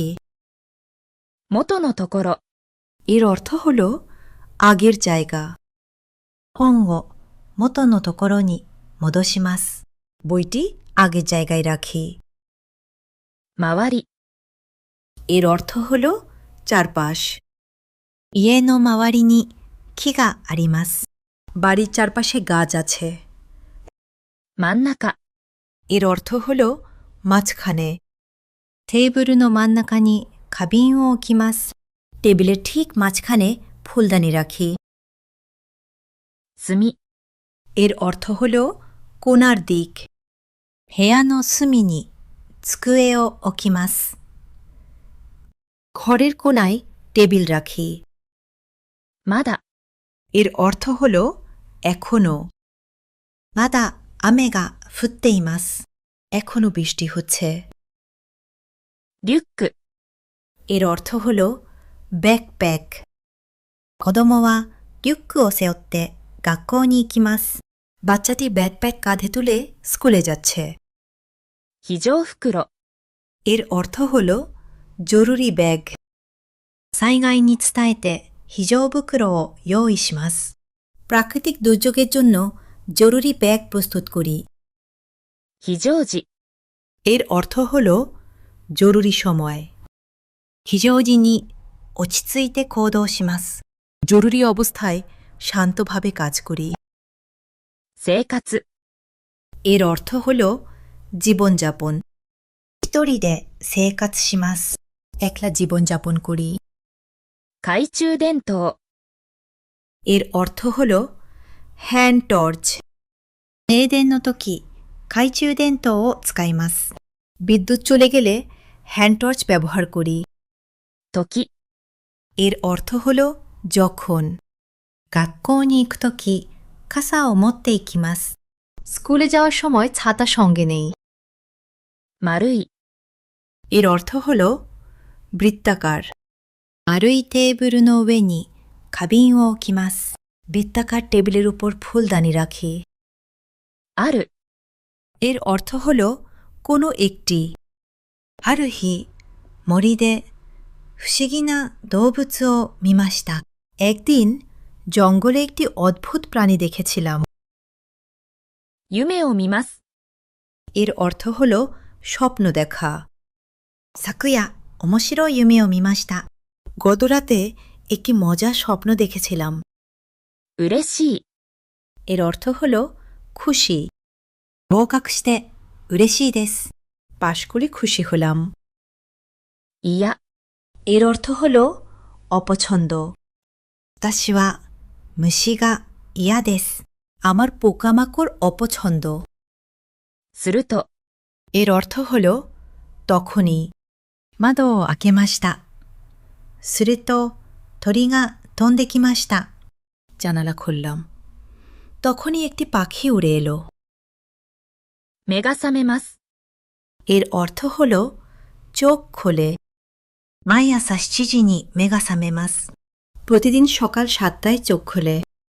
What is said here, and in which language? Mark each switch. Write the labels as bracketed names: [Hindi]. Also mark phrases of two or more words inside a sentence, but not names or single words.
[Japanese] 元のところ、 [Bangla] এর অর্থ হল আগের জায়গা। [Japanese] 本を元のところに戻します。 [Bangla] বইটি আগের জায়গায় রাখি। [Japanese] 周り、 [Bangla] এর অর্থ হল চারপাশ। [Japanese] 家の周りに木があります。 [Bangla] বাড়ির চারপাশে গাছ আছে। [Japanese] 真ん中、 [Bangla] এর অর্থ হল মাঝখানে। [Japanese] テーブルの真ん中に花瓶を置きます。 [Bangla] টেবিলের ঠিক মাঝখানে ফুলদানি রাখি। [Japanese] 隅、 [Bangla] এর অর্থ হল কোণার দিক। [Japanese] 部屋の隅に机を置きます。 [Bangla] ঘরের কোণায় টেবিল রাখি। [Japanese] まだ、 [Bangla] এর অর্থ হল এখনো। [Japanese] まだ雨が降っています。 [Bangla] এখনো বৃষ্টি হচ্ছে। [Japanese] リュック、 [Bangla] এর অর্থ হল ব্যাকপ্যাক। [Japanese] 子供はリュックを背負って学校に行きます。 [Bangla] বাচ্চাটি ব্যাকপ্যাক কাঁধে তুলে স্কুলে যাচ্ছে। [Japanese] 非常袋、 [Bangla] এর অর্থ হল জরুরি ব্যাগ। [Japanese] 災害に伝えて非常袋を用意します。 [Bangla] প্রাকৃতিক দুর্যোগের জন্য জরুরি ব্যাগ প্রস্তুত করি। [Japanese] 非常時、 [Bangla] এর অর্থ হল জরুরি সময়। [Japanese] 非常時に落ち着いて行動します。 [Bangla] জরুরি অবস্থায় শান্তভাবে কাজ করি। [Japanese] 生活、 [Bangla] এর অর্থ হল জীবনযাপন। [Japanese] 一人で生活します。 [Bangla] একলা জীবনযাপন করি। [Japanese] 懐中電灯、 [Bangla] এর অর্থ হল [English] hand torch. [Japanese] 停電の時、懐中電灯を使います。 [Bangla] বিদ্যুৎ চলে গেলে [English] hand torch [Bangla] ব্যবহার করি। [Japanese] 時、 [Bangla] এর অর্থ হল যখন। [Japanese] 学校に行くとき、傘を持って行きます。 [Bangla] স্কুলে যাওয়ার সময় ছাতা সঙ্গে নেই। [Japanese] 丸い、 [Bangla] এর অর্থ হল বৃত্তাকার। [Japanese] 丸いテーブルの上に花瓶を置きます。 [Bangla] বৃত্তাকার টেবিলের উপর ফুলদানি রাখি। [Japanese] ある、 [Bangla] এর অর্থ হল কোনো একটি। [Japanese] ある日、森で不思議な動物を見ました。 [Bangla] একদিন জঙ্গলে একটি অদ্ভুত প্রাণী দেখেছিলাম। [Japanese] 夢を見ます。 [Bangla] এর অর্থ হল স্বপ্ন দেখা। [Japanese] 昨夜、面白い夢を見ました。 [Bangla] গতরাতে একটি মজার স্বপ্ন দেখেছিলাম। [Japanese] 嬉しい、 [Bangla] এর অর্থ হল খুশি। [Japanese] 合格して嬉しいです。 [Bangla] পাশ করে খুশি হলাম। [Japanese] 嫌、 [Bangla] এর অর্থ হল অপছন্দ। [Japanese] 私は虫が嫌です。 [Bangla] আমার পোকামাকড় অপছন্দ। [Japanese] すると、 [Bangla] এর অর্থ হল তখনই। [Japanese] 窓を開けました。すると鳥が飛んできました。 [Bangla] জানালা খুললাম। তখনই একটি পাখি উড়ে এলো। [Japanese] 目が覚めます。 [Bangla] এর অর্থ হল চোখ খোলে। [Japanese] 毎朝7時に目が覚めます。 [Bangla] প্রতিদিন সকাল 7টায় চোখ খোলে।